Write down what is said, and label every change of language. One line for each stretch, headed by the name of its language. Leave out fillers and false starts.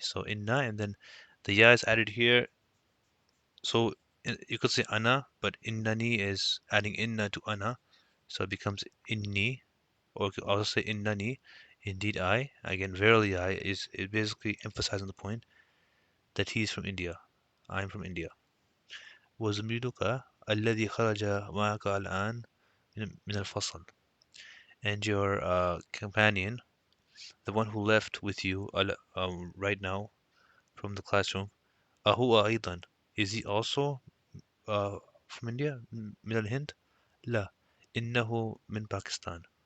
English: So inna, and then the ya is added here. So you could say ana, but innani is adding inna to ana, so it becomes inni. Or you could also say innani, indeed I. Again, verily I is it basically emphasizing the point that he's from India. I'm from India.
Arabic: وزميلك الذي خرج معك الآن من الفصل.
English: And your companion, the one who left with you right now from the classroom,
Arabic: أهو أيضا,
English: is he also from India,
Arabic: من الهند? لا, إنه من باكستان.